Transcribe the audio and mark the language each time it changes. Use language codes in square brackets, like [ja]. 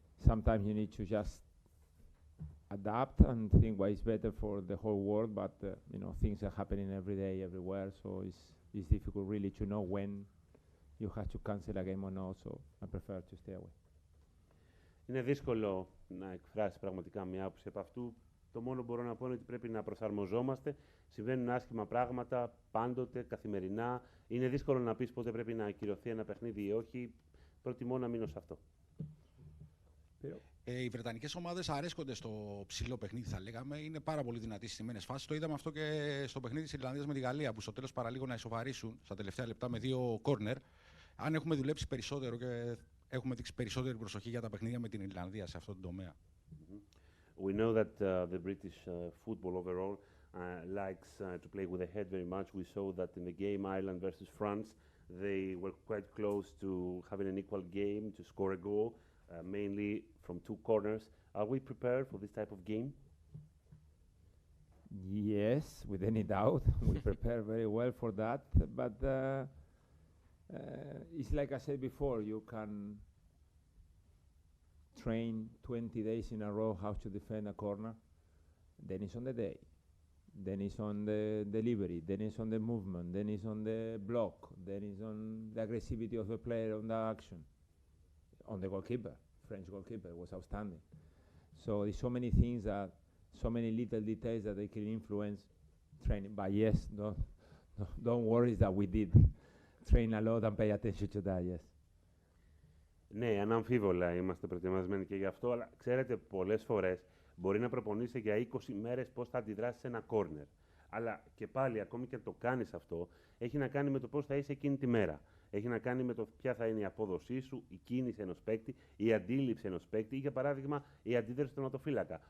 [en] Sometimes you need to just adapt and think what is better for the whole world, but you know, things are happening every day, everywhere, so it's difficult really to know when you have to cancel a game or not, so I prefer to stay away. [el] Είναι δύσκολο να εκφράσει πραγματικά μια άποψη από αυτού. Το μόνο που μπορώ να πω είναι ότι πρέπει να προσαρμοζόμαστε. Συμβαίνουν άσχημα πράγματα πάντοτε, καθημερινά. Είναι δύσκολο να πεις πότε πρέπει να ακυρωθεί ένα παιχνίδι ή όχι. Προτιμώ να μείνω σε αυτό. Οι βρετανικές ομάδες αρέσκονται στο ψηλό παιχνίδι, θα λέγαμε. Είναι πάρα πολύ δυνατοί στις στιμένες φάσεις. Το είδαμε αυτό και στο παιχνίδι της Ιρλανδίας με τη Γαλλία, που στο τέλος παραλίγο να ισοβαρίσουν στα τελευταία λεπτά με 2 κόρνερ. Αν έχουμε δουλέψει περισσότερο και έχουμε δείξει περισσότερη προσοχή για τα παιχνίδια με την Ιρλανδία σε αυτό το τομέα. [en] We know that the British football overall likes to play with the head very much. We saw that in the game Ireland versus France, they were quite close to having an equal game, to score a goal, mainly from 2 corners. Are we prepared for this type of game? Yes, with any doubt. We prepare very well for that. But it's like I said before, you can train 20 days in a row how to defend a corner. Then it's on the day. Then it's on the delivery. Then it's on the movement. Then it's on the block. Then it's on the aggressivity of the player on the action. On the goalkeeper, French goalkeeper was outstanding. So there's so many things that, so many little details that they can influence training. But yes, don't worry that we did train a lot and pay attention to that, yes. [el] Ναι, αναμφίβολα είμαστε προετοιμασμένοι και γι' αυτό, αλλά ξέρετε, πολλές φορές μπορεί να προπονείσαι για 20 μέρες πώς θα αντιδράσεις σε ένα κόρνερ. Αλλά και πάλι, ακόμη και το κάνεις αυτό, έχει να κάνει με το πώς θα είσαι εκείνη τη μέρα. Έχει να κάνει με το ποια θα είναι η απόδοσή σου, η κίνηση ενός παίκτη, η αντίληψη ενός παίκτη ή, για παράδειγμα, η αντίδραση του τερματοφύλακα.